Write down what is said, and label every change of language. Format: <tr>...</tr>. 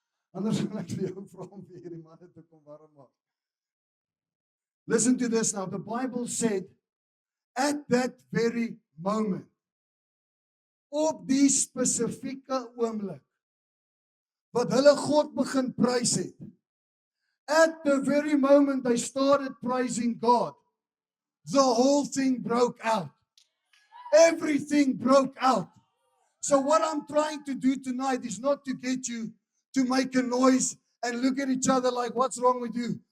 <af>Anders gaan ek vir jou vra om vir hierdie manne te kom warm maak.</af> <en>Listen to this now. The Bible said at that very moment.</en> <af>Op die spesifieke oomblik wat hulle God begin prys het.</af> <en>At the very moment they started praising God, the whole thing broke out. Everything broke out. So what I'm trying to do tonight is not to get you to make a noise and look at each other like, what's wrong with you?</en>